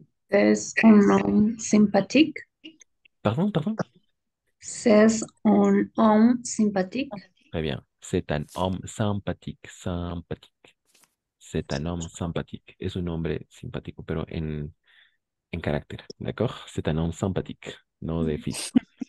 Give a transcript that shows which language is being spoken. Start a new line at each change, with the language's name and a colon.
French: C'est un homme sympathique. Pardon, pardon? C'est un homme sympathique. Très bien. C'est un homme sympathique, sympathique. C'est un homme sympathique.
Spanish: Es un hombre simpático, pero en carácter, ¿d'accord?
French: C'est un homme sympathique,
Spanish: no de físico.